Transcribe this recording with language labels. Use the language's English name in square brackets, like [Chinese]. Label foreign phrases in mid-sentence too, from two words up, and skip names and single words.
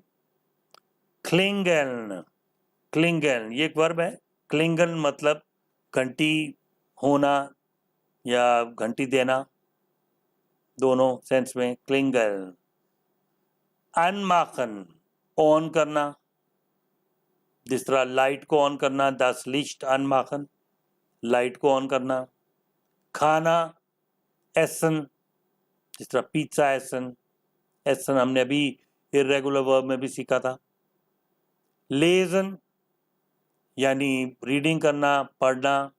[Urdu] کلنگن یہ ایک ورب ہے۔ کلنگن مطلب گھنٹی ہونا یا گھنٹی دینا، دونوں سینس میں کلنگن۔ انماخن آن کرنا، جس طرح لائٹ کو آن کرنا، [German] das Licht anmachen [Urdu] لائٹ کو آن کرنا۔ کھانا ایسن، جس طرح [German] Pizza essen [Urdu] ہم نے ابھی [English] irregular verb [Urdu] میں بھی سیکھا تھا۔ لیزن یعنی ریڈنگ کرنا، پڑھنا۔